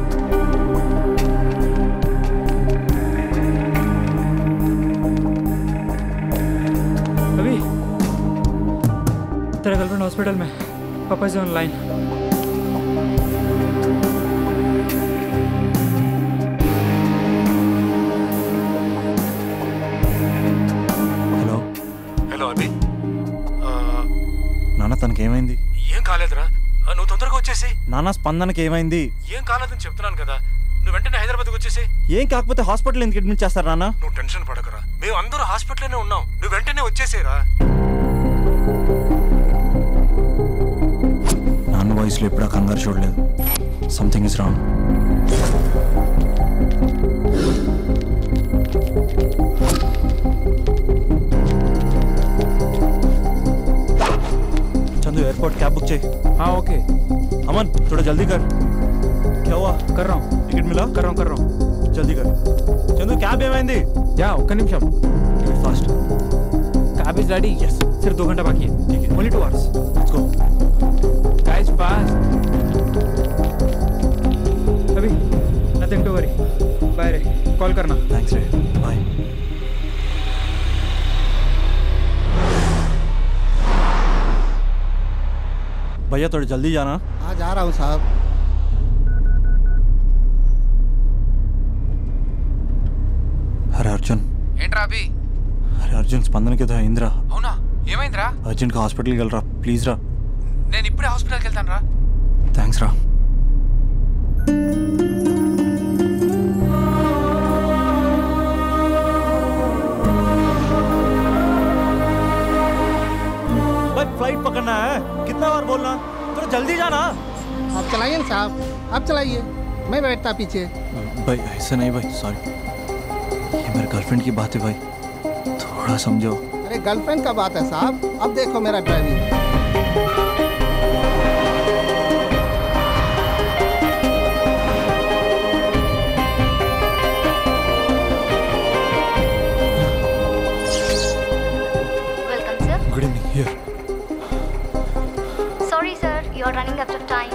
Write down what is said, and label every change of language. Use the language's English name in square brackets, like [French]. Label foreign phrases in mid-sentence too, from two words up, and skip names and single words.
[Hindi] अभी तेरा गर्लफ्रेंड हॉस्पिटल में, पापा से ऑनलाइन। [Telugu] అభి, నాన్న తనకేమైంది? ఏం కాలేదురా, నువ్వు తొందరగా వచ్చేసి. నాన్న స్పందనకి ఏమైంది? ఏం కాలేదని చెప్తున్నాను కదా, నువ్వు వెంటనే హైదరాబాద్కి వచ్చేసి. ఏం కాకపోతే హాస్పిటల్ ఎందుకు అడ్మిట్ చేస్తారు నాన్న? నువ్వు టెన్షన్ పడకరా, మేము అందరూ హాస్పిటల్లోనే ఉన్నాం, నువ్వు వెంటనే వచ్చేసేరా. నాన్న వాయిస్లో ఎప్పుడా కంగారు చూడలేదు. [English] something is wrong. [Hindi] चंदू, एयरपोर्ट कैब बुक चाहिए। हाँ ओके। अमन, थोड़ा जल्दी कर। क्या हुआ? कर रहा हूँ। टिकट मिला? कर रहा हूँ। जल्दी कर। चंदू, कैब ఏమైంది? [Telugu] या ఒక్క నిమిషం। [Hindi] फास्ट। [English] cab is ready. yes. [Hindi] सिर्फ 2 घंटा बाकी है। ठीक है। [English] only 2 hours. let's go. guys fast. अभी nothing to worry. [Hindi] बाय रे, कॉल करना। थैंक्स रे, बाय। भैया थोड़ा जल्दी जाना। हाँ जा रहा हूँ साहब। अरे अर्जुन। [Telugu] ఏంట్రా అభి? [Hindi] अरे अर्जुन, [Telugu] స్పందనకి ఏదో అయిందిరా. అవునా? ఏమైందిరా? అర్జెంట్గా హాస్పిటల్కి వెళ్ళరా ప్లీజ్ రా. నేను ఇప్పుడే హాస్పిటల్కి వెళ్తాను రా. థ్యాంక్స్ రా. [Hindi] फ्लाइट पकड़ना है, कितना बार बोलना, तो जल्दी जाना। आप चलाइए ना साहब, आप चलाइए, मैं बैठता पीछे। भाई ऐसा नहीं भाई, सॉरी, ये मेरे गर्लफ्रेंड की बात है भाई, थोड़ा समझो। अरे गर्लफ्रेंड का बात है साहब, अब देखो मेरा ड्राइविंग। [English] good evening. here. Sorry sir, you are running out of time.